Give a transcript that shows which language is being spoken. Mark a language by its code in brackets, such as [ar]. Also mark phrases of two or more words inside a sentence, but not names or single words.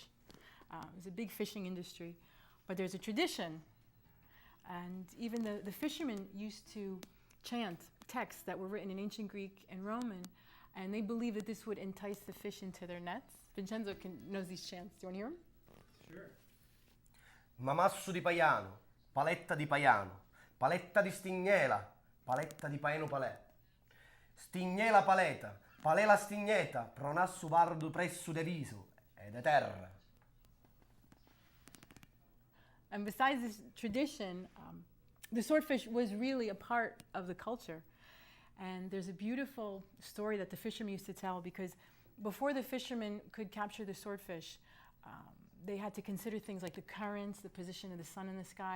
[en] There's a big fishing industry, but there's a tradition, and even the fishermen used to chant texts that were written in ancient Greek and Roman, and they believed that this would entice the fish into their nets. Vincenzo knows these chants. Do you want to hear them? Sure. Mamasso di Paiano, paletta di Paiano, paletta di Stignela, paletta di Paeno palè. Stignela paleta, palela stigneta, pronassu vardu pressu de viso, ed e terra. And besides this tradition, the swordfish was really a part of the culture. And there's a beautiful story that the fishermen used to tell, because before the fishermen could capture the swordfish, they had to consider things like the currents, the position of the sun in the sky.